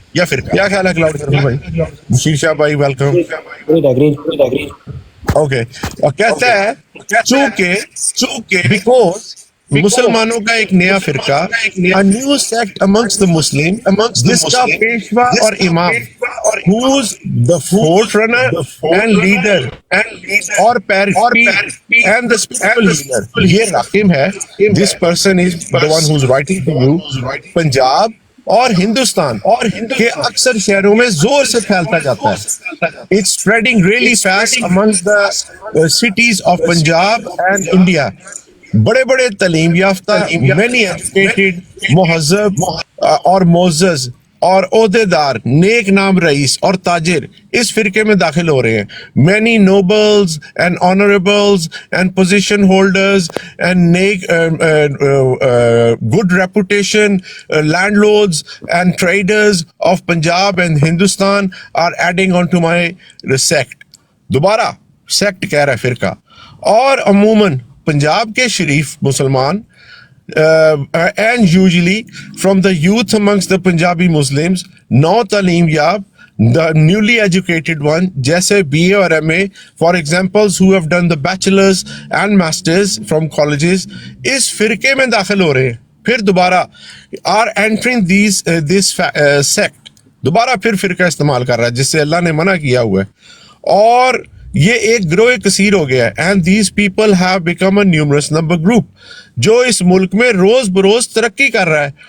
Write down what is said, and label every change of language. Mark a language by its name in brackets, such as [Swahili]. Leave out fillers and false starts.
[Urdu] کیا خیال ہے کلاؤڈ کرنے بھائی؟ بشیر شاہ بھائی ویلکم. اوکے, اور کہتا ہے چونکہ بیکوز مسلمانوں کا ایک نیا فرقہ, [English] a new sect amongst the Muslim, [Urdu] جس کا پیشوا اور امام [English] who's the forerunner and leader or party and the spiritual leader. [Urdu] یہ راکم ہے. [English] This person is the one who's writing to you. [Urdu] Punjab اور ہندوستان کے اکثر شہروں میں زور سے پھیلتا جاتا ہے. [English] It's spreading really fast amongst the cities of Punjab and India. [Urdu] بڑے بڑے تعلیم یافتہ, [English] many educated, [Urdu] مہذب اور معزز اور عہدے دار, نیک نام رئیس اور تاجر اس فرقے میں داخل ہو رہے ہیں. [English] many nobles and honorables and position holders and good reputation landlords and traders of Punjab and Hindustan are adding on to my sect. [Urdu] دوبارہ سیکٹ کہہ رہا ہے فرقہ. اور عموماً پنجاب کے شریف مسلمان [English] and usually from the youth amongst the Punjabi Muslims, [Urdu] نو تعلیم یاب, [English] the newly educated one, جیسے BA اور MA, for examples who have done the bachelors and masters from colleges, [Urdu] اس فرقے میں داخل ہو رہے ہیں. پھر دوبارہ [English] are entering this sect. [Urdu] دوبارہ پھر فرقہ استعمال کر رہا ہے جس سے اللہ نے منع کیا ہوا ہے, اور یہ ایک گروہ کثیر ہو گیا ہے. [English] and these people have become a numerous number group, [Urdu] جو اس ملک میں روز بروز ترقی کر رہا ہے.